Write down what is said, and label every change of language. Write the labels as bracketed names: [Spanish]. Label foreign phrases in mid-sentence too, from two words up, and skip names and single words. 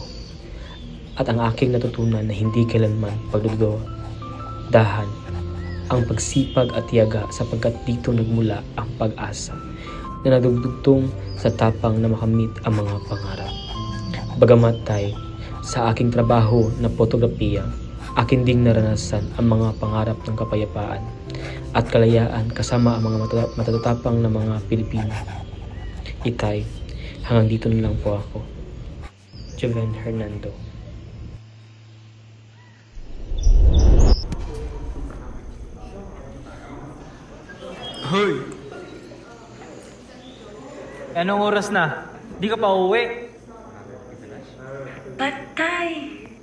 [Filipino] At ang aking natutunan na hindi kailanman pagdududahan ang pagsipag at tiyaga sapagkat dito nagmula ang pag-asa na nagdugtong sa tapang na makamit ang mga pangarap. Bagamat tayo, sa aking trabaho na fotografiya, akin ding naranasan ang mga pangarap ng kapayapaan at kalayaan kasama ang mga matatapang na mga Pilipino. Itay, hanggang dito na lang po ako. Joven Hernando. Hoy! Anong oras na? Di ka pa uuwi? Patay!